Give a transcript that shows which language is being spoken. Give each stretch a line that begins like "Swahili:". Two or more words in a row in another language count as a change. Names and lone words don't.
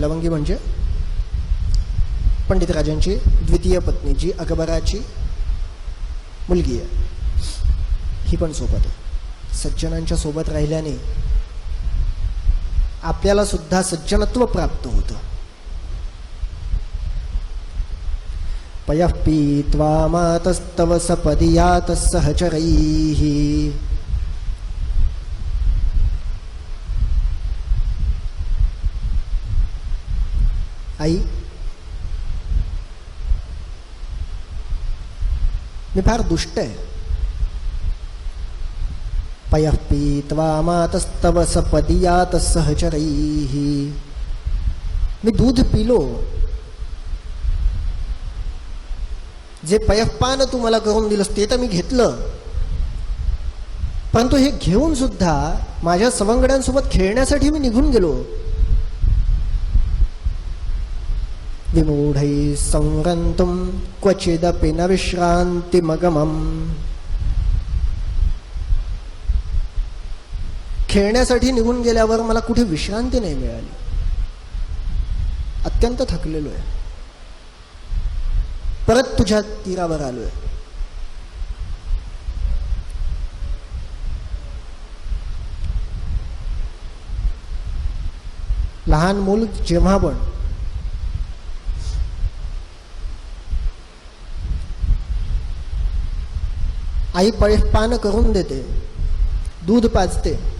Marathi: लवंगी म्हणजे पंडित राजांची द्वितीय पत्नी, जी अकबराची मुलगी आहे, ही पण सोबत आहे. सज्जनांच्या सोबत राहिल्याने आपल्याला सुद्धा सज्जनत्व प्राप्त होतं.
Sanskrit: पयः पीत्वा मातस्तव सपदीयात सहचरैः.
Marathi: आई, मी फार दुष्ट आहे.
Sanskrit: पयः पीत्वा मातस्तव सपदीयात सहचरैः.
Marathi: मी दूध पिलो. जे पयःपान तू मला करून दिलंस ते तर मी घेतलं, परंतु हे घेऊन सुद्धा माझ्या सवंगड्यांसोबत खेळण्यासाठी मी निघून गेलो.
Sanskrit: विमूढैः संरन्तुं क्वचिदपि न विश्रान्तिमगमम्.
Marathi: खेळण्यासाठी निघून गेल्यावर मला कुठे विश्रांती नाही मिळाली. अत्यंत थकलेलो आहे. परत तुझ्या तीरावर आलोय. लहान मूल जेव्हा पण आई पयःपान करून देते, दूध पाजते.